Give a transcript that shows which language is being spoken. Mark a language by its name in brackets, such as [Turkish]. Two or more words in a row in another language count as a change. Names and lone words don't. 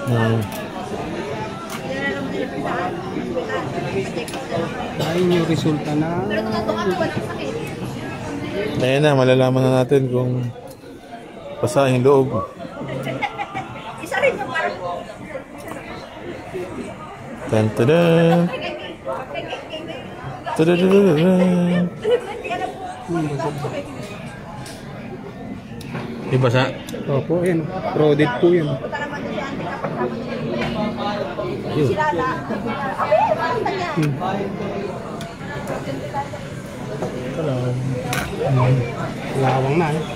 [Filipino] Ayun yung resulta na... Ayan na, malalaman na natin kung basa yung loob. Tan-tadan! Ta-da-da-da-da-da! Ibasa? Opo, yun. Roded po yun. Kalawang na eh.